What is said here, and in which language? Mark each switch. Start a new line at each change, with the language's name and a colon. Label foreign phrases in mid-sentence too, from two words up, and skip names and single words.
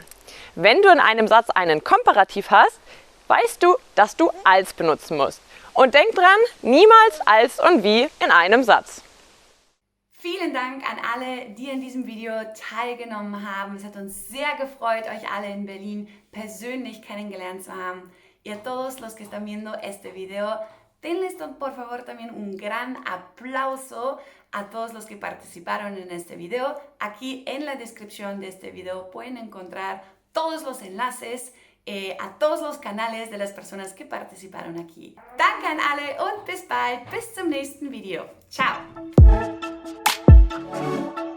German: Wenn du in einem Satz einen Komparativ hast, weißt du, dass du als benutzen musst. Und denkt dran, niemals als und wie in einem Satz. Vielen Dank an alle, die in diesem Video teilgenommen haben. Es hat uns sehr gefreut, euch alle in Berlin persönlich kennengelernt zu haben.
Spanish: Y a todos los que están viendo este video, denles por favor también un gran aplauso a todos los que participaron en este video. Aquí en la descripción de este video pueden encontrar todos los enlaces a todos los canales de las personas que participaron aquí.
German: Danke an alle und bis bald, bis zum nächsten Video. Ciao!